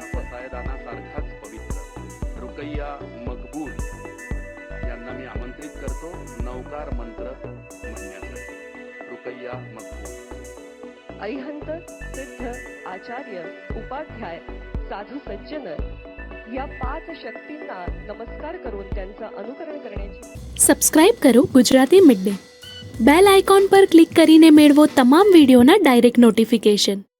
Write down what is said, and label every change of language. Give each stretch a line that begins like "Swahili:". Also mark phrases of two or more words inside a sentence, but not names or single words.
Marathi: सारखाच पवित्र रुकैया मकबूल यांना मी आमंत्रित करतो नौकार मंत्र म्हणण्यासाठी रुकैया मकबूल। अरिहंत सिद्ध आचार्य उपाध्याय साधू सज्जन या 5 शक्तींना नमस्कार करून त्यांचं अनुकरण करण्याची
Gujarati: સબસ્ક્રાઇબ કરો ગુજરાતી મિડ ડે। બેલ આઇકોન પર ક્લિક કરીને મેળવો તમામ વિડીયોના ડાયરેક્ટ નોટિફિકેશન।